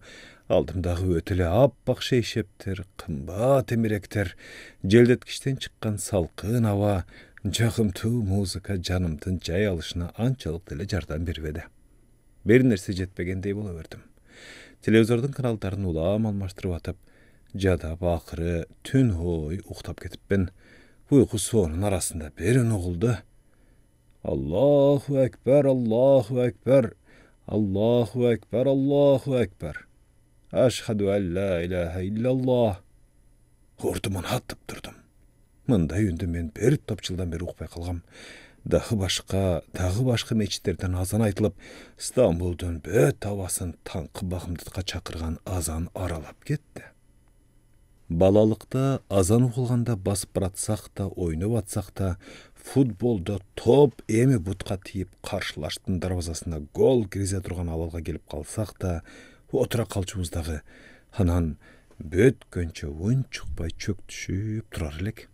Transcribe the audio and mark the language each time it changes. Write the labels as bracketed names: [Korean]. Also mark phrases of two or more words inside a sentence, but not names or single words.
[Kyrgyz] Алдымдагы өтө эле аппак шейшептер, кымбат эмеректер, желдеткичтен чыккан салкын аба, жагымтуу музыка жанымдын жай алышына анчалык деле жардам бербеди. Бир нерсе жетпегендей боло бердим. Телевизордун каналдарын улам алмаштырып атып, жадап акыры түн ой уктап кетиппин. Уйку суунун арасында бир үн угулду. [Arabic] الله أكبر، الله أكبر، الله أكبر، الله أكبر. أشهد أن لا إله إلا الله. [Kyrgyz] Урдумун атып турдум. Мындай үндү мен бир топ жылдан бери укпай калгам. Дагы башка мечиттерден азан айтылып, Стамбулдун бөт абасын таңкы багымдыкка чакырган азан аралап кетти. Балалыкта азан угулганда басып баратсак да, ойноп атсак да, футболдо топ эми бутка тийип каршылаштын дарбазасына гол киргизе турган абалга келип калсак да, отура калчубуздагы анан бөткөнчө унчукпай чөктүшүп турар элек.